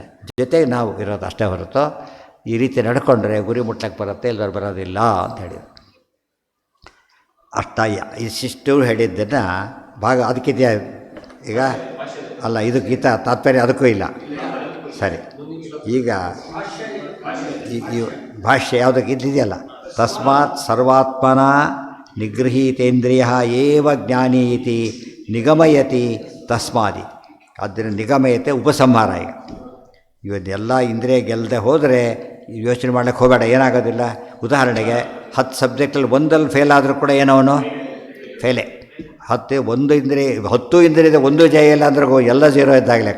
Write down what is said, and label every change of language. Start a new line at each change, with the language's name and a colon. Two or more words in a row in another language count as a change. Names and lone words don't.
Kannada: ಜೊತೆಗೆ ನಾವು ಇರೋದು ಅಷ್ಟೇ ಹೊರತು ಈ ರೀತಿ ನಡ್ಕೊಂಡ್ರೆ ಗುರಿ ಮುಟ್ಟಕ್ಕೆ ಬರುತ್ತೆ, ಇಲ್ಲವ್ರು ಬರೋದಿಲ್ಲ ಅಂತ ಹೇಳಿದ್ರು. ಇಷ್ಟಿಷ್ಟು ಹೇಳಿದ್ದನ್ನು ಅದಕ್ಕಿದೆಯಾ ಈಗ? ಅಲ್ಲ, ಇದು ಗೀತ ತಾತ್ಪರ್ಯ ಅದಕ್ಕೂ ಇಲ್ಲ. ಸರಿ, ಈಗ ಈ ಭಾಷ್ಯ ಯಾವುದಕ್ಕೆ ಇದ್ದಿದೆಯಲ್ಲ,
Sanskrit: ತಸ್ಮಾತ್ ಸರ್ವಾತ್ಮನ ನಿಗೃಹೀತೇಂದ್ರಿಯ ಏವ ಜ್ಞಾನಿ ಇತಿ ನಿಗಮಯತಿ ತಸ್ಮಾದಿ.
Kannada: ಆದ್ದರಿಂದ ನಿಗಮಯತೆ ಉಪಸಂಹಾರ. ಈಗ ಇವನ್ನೆಲ್ಲ ಇಂದ್ರಿಯ ಗೆಲ್ಲದೆ ಹೋದರೆ ಯೋಚನೆ ಮಾಡ್ಲಿಕ್ಕೆ ಹೋಗಬೇಡ, ಏನಾಗೋದಿಲ್ಲ. ಉದಾಹರಣೆಗೆ 10 ಸಬ್ಜೆಕ್ಟಲ್ಲಿ ಒಂದಲ್ಲಿ ಫೇಲ್ ಆದರೂ ಕೂಡ ಏನವನು ಫೇಲೇ. 10 ಇಂದ್ರಿಯದ ಒಂದು ಜಯ ಇಲ್ಲ ಅಂದ್ರೆ ಎಲ್ಲ 0 ಇದ್ದಾಗ ಲೆಕ್ಕ.